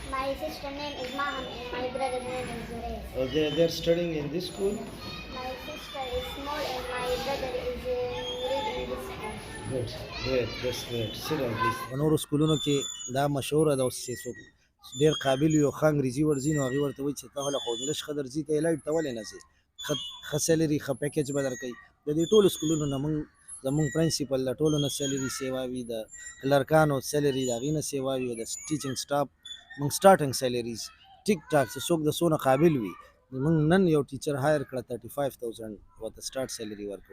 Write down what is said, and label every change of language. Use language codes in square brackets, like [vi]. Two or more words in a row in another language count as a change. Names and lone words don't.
[en] My sister name is Maham and my brother name is Zurez. They're studying in this school? My sister is small and my brother is reading this school. Good, great, that's great. Sit down, please. [ps] په نورو سکولونو کې دا مشهوره ده اوس چې څوک ډېر قابل وي او ښه انګریزي ورځي نو هغې ورته وایي چې ته هله خو انګلیش ښه درځي ته ایلاید ته ولې نه ځې ښه سیلري ښه پیکیج به درکوي د دې ټولو سکولونو نه زمونږ پرنسپل د ټولو نه سیلري سیوا وي د کلرکانو سیلري د هغې نه سیوا وي او د [en] teaching staff [ps] موږ [en] starting salaries [ps] ټیک ټاک چې څوک د څونه قابل وي موږ نن یو ټیچر هایر کړه 35,000 ورته [en] start salary [ps] ورکوو.